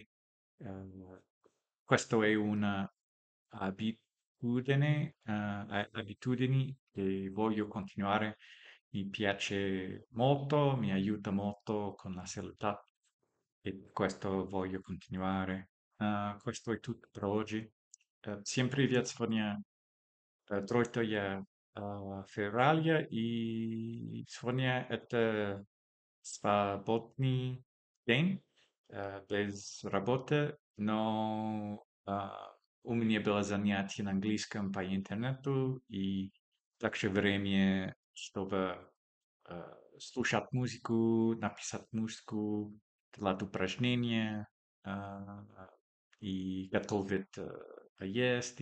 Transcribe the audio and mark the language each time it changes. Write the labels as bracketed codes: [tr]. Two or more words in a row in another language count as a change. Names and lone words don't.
[it] Questo è una abitudini che voglio continuare. Mi piace molto, mi aiuta molto con la salute e questo voglio continuare. Questo è tutto per oggi. [ru] Всем привет, сегодня 3 февраля, и сегодня это свободный день без работы, но у меня было занятие на английском по интернету, и также время, чтобы слушать музыку, написать музыку, делать упражнения а, и готовить поесть.